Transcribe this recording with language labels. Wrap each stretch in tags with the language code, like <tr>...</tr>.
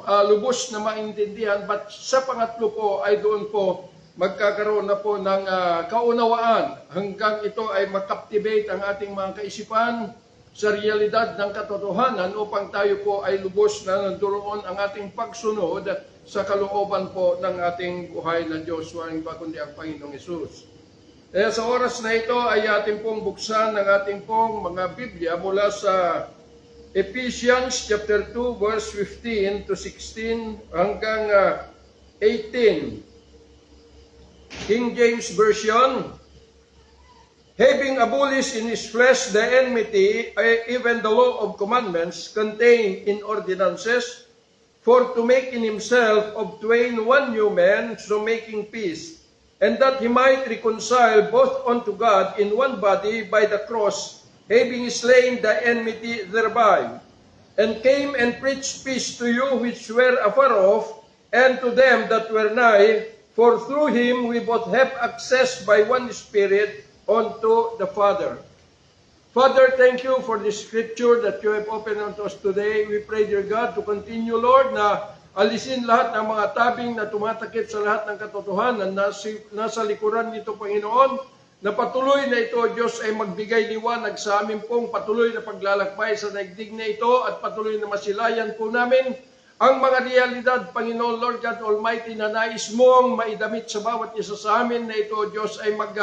<tl>lubos na maintindihan, but sa pangatlo po ay doon po magkakaroon na po ng kaunawaan hanggang ito ay mag-captivate ang ating mga kaisipan sa realidad ng katotohanan upang tayo po ay lubos na nandoon ang ating pagsunod sa kalooban po ng ating buhay na Diyos, walang iba kundi ang Panginoong Hesus. Kaya sa oras na ito ay ating pong buksan ang ating pong mga Biblia mula sa Ephesians chapter 2 verse 15 to 16 hanggang 18.</tl> <en>King James Version. Having abolished in his flesh the enmity, even the law of commandments contained in ordinances, for to make in himself of twain one new man, so making peace, and that he might reconcile both unto God in one body by the cross, having slain the enmity thereby, and came and preached peace to you which were afar off, and to them that were nigh, for through him we both have access by one Spirit unto the Father. Father, thank you for this scripture that you have opened unto us today. We pray, dear God, to continue, Lord,</en> <tl>na alisin lahat ng mga tabing na tumatakip sa lahat ng katotohanan na nasa likuran nito, Panginoon, na patuloy na ito, Diyos, ay magbigay liwanag sa amin pong patuloy na paglalakbay sa daigdig na ito at patuloy na masilayan po namin ang mga realidad, Panginoon, Lord God Almighty, na nais mong maidamit sa bawat isa sa amin na ito, Diyos, ay</tl>